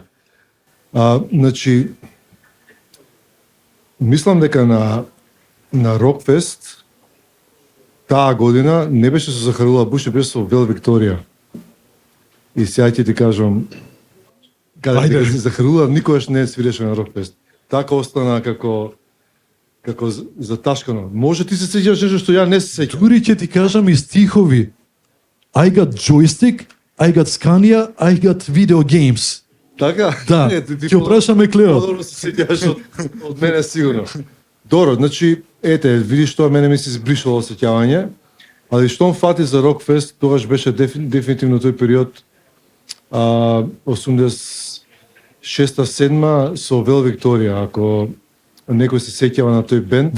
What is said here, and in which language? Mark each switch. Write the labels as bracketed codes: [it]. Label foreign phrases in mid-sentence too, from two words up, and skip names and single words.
[mk] Значи, мислам дека на Рокфест таа година не беше со Захарула Буши, беше со Вел Викторија. И сега ќе ти кажам, каде Захарула никогаш не свиреше на Рокфест. Така остана како заташкано. Може ти се сеќаваш нешто што ја не се сеќавам. Дури ќе ти кажам и стихови. [en] I got joystick, I got Scania, I got video games. [mk] Така? Да, ќе опрашаме Клео. Подобро се сеќаваш од мене сигурно. Добро, значи, ете, видиш тоа мене ми се избришало сеќавање, али штом фати за Рокфест, тогаш беше дефинитивно тој период 86-7 со Вел Викторија, ако некој се сеќава на тој бенд.